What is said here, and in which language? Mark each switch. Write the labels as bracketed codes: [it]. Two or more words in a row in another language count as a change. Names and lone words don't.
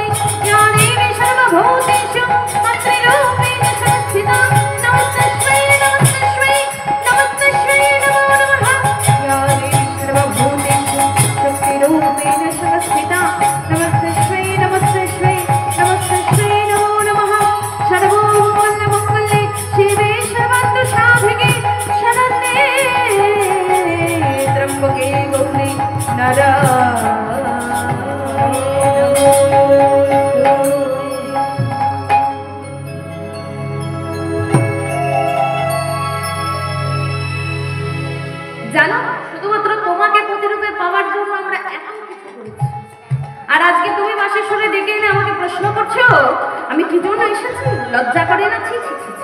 [sa] या देवी सर्वभूतेषु मातृरूपेण संस्थिता नमस्तस्मै नमस्तस्मै नमस्तस्मै नमो नमः या देवी सर्वभूतेषु शक्तिरूपेण संस्थिता नमस्तस्मै नमस्तस्मै नमस्तस्मै नमो नमः सर्वमङ्गलमङ्गल्ये शिवे सर्वत्र साधिके शरण्ये त्र्यम्बके गौरी [bn] জানো শুধুমাত্র তোমাকে প্রতিরূপে পাওয়ার জন্য আমরা এত কিছু করেছি আর আজকে তুমি মাসের সুরে ডেকে এনে আমাকে প্রশ্ন করছো আমি কি জন্য এসেছি লজ্জা করে না ছি ছি ছি ছি।